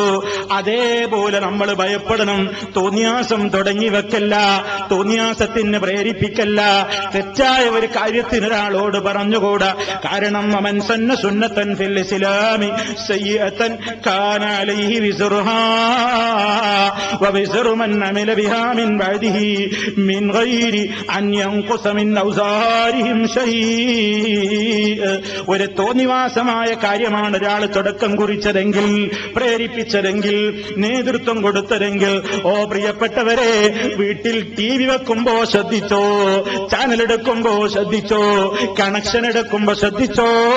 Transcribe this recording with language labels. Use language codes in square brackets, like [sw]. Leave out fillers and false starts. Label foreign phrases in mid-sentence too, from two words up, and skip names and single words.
[ml] അതേപോലെ നമ്മൾ ഭയപ്പെടണം. തോന്നിയാസം തുടങ്ങി വെക്കല്ല, തോന്നിയാസത്തിന് പ്രേരിപ്പിക്കല്ല, തെറ്റായ ഒരു കാര്യത്തിന് ഒരാളോട് പറഞ്ഞുകൂടാ. കാരണം അവൻ [ar] سن سنة في الإسلام سيئة كان عليه وزرها وبزر من عمل بها من بعده من غير أن ينقص من أوزارهم شيء. [ml] ഒരു തോന്നിവാസമായ കാര്യമാണ് ഒരാൾ തുടക്കം കുറിച്ചതെങ്കിൽ, പ്രേരിപ്പിച്ചതെങ്കിൽ, നേതൃത്വം കൊടുത്തതെങ്കിൽ, ഓ പ്രിയപ്പെട്ടവരെ, വീട്ടിൽ TV വെക്കുമ്പോ ശ്രദ്ധിച്ചോ, ചാനൽ എടുക്കുമ്പോ ശ്രദ്ധിച്ചോ, കണക്ഷൻ എടുക്കുമ്പോ ശ്രദ്ധിച്ചോ.